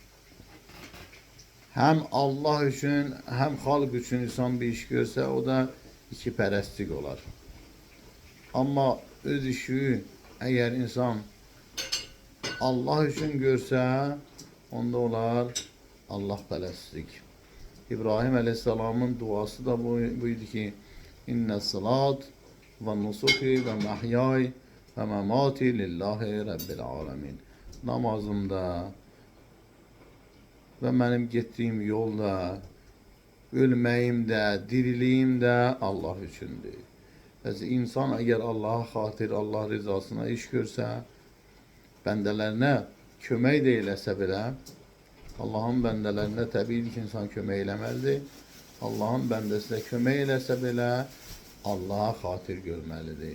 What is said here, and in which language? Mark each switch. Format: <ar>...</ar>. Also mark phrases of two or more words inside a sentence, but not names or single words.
<az>Həm Allah üçün, həm xalq üçün insan bir iş görsə, o da iki pərəstlik olar. Amma öz işi əgər insan Allah üçün görsə, onda olar Allah pərəstlik.</az> <tr>İbrahim Aleyhisselam'ın duası da buydu ki,</tr> <ar>إن صلاتي ونسكي ومحياي ومماتي لله رب العالمين.</ar> <tr>Namazımda ve benim gittiğim yolda,</tr> <az>ölməyimdə, diriliyimdə Allah üçündür. Bəs insan eğer Allah'a xatir, Allah rızasına iş görsə, bəndələrinə kömək də eləsə belə, Allah'ın bəndələrinə təbii ki, insan kömək eləməlidir. Allah'ın bəndəsinə kömək eləsə belə, Allah'a xatir görməlidir.</az>